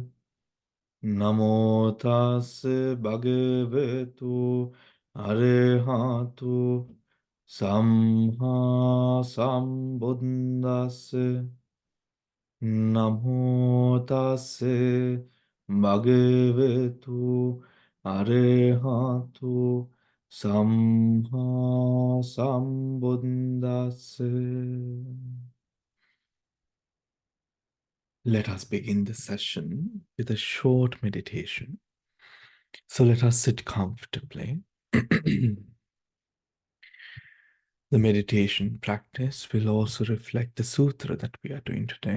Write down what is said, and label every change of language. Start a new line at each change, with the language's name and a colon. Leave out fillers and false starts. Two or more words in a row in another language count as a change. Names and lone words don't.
Pali: Namo tase bhagavato arahato samma sambuddhassa. Namo tase bhagavato arahato samma sambuddhassa.
English: Let us begin the session with a short meditation. So let us sit comfortably. The meditation practice will also reflect the sutra that we are doing today.